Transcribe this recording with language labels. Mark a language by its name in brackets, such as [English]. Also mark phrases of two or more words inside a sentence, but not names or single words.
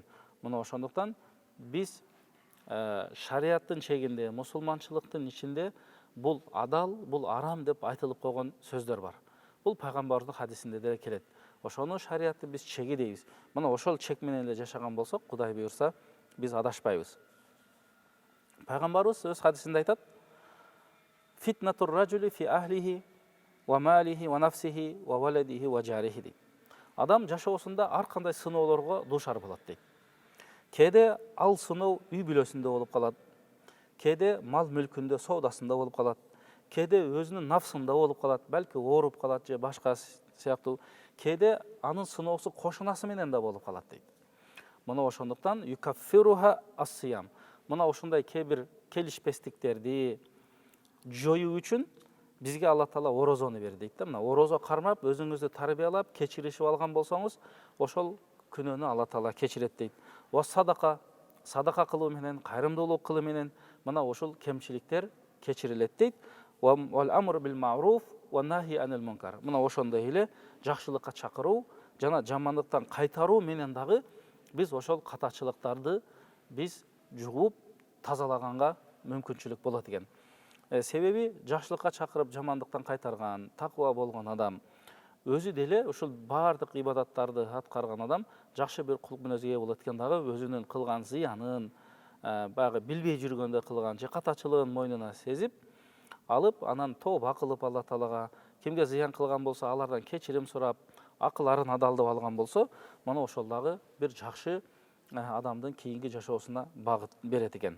[Kyrgyz] Мына ошондуктан биз шариаттын чегинде, мусулманчылыктын ичинде бул адал, бул арам деп айтылып койгон сөздөр бар. Бул пайгамбардын хадисинде деле келет. Ошону шариатты биз чеги дейбиз. Мына ошол чек менен эле жашаган болсок, Кудай буйрса, биз адашпайбыз. Пайгамбарыбыз өз хадисинде айтат: [Arabic] "فتنة الرجل في أهله وماله ونفسه وولده وجاره" дейт. [Kyrgyz] Адам жашоосунда ар кандай сыноолорго дуушар болот дейт. Кээде ал сыноо үй бүлөсүндө болуп калат, кээде мал мүлкүндө, соодасында болуп калат, кээде өзүнүн нафсында болуп калат, балки ооруп калат же башка сыяктуу, кээде анын сыноосу кошунасы менен да болуп калат дейт. Мына ошондуктан [Arabic] يكفرها الصيام. [Kyrgyz] Мына ошондой кээ бир келишпестиктерди жоюу үчүн бизге Алла Таала орозону берди дейт да. Мына орозо кармап, өзүңүздү тарбиялап, кечиришип алган болсоңуз, ошол күнөөнү Алла Таала кечирет дейт. Ва садака кылуу менен, кайрымдуулук кылуу менен мына ошол кемчиликтер кечирилет дейт. [Arabic] والأمر بالمعروف والنهي عن المنكر. [Kyrgyz] Мына ошондой эле жакшылыкка чакыруу жана жамандыктан кайтаруу менен дагы биз ошол катачылыктарды биз жугуп тазалаганга мүмкүнчүлүк болот экен. Себеби жакшылыкка чакырып жамандыктан кайтарган, таква болгон адам өзү деле ушул бардык ибадаттарды аткарган адам жакшы бир кулк мүнөзгө ээ болот экен дагы, өзүнүн кылган зыянын, баягы билбей жүргөндө кылган же катачылыгын мойнуна сезип алып, анан тооба кылып Алла Таалага, кимге зыян кылган болсо алардан кечирим сурап, акыларын адалдап алган болсо, мына ошол дагы бир жакшы адамдын кийинки жашоосуна багыт берет экен.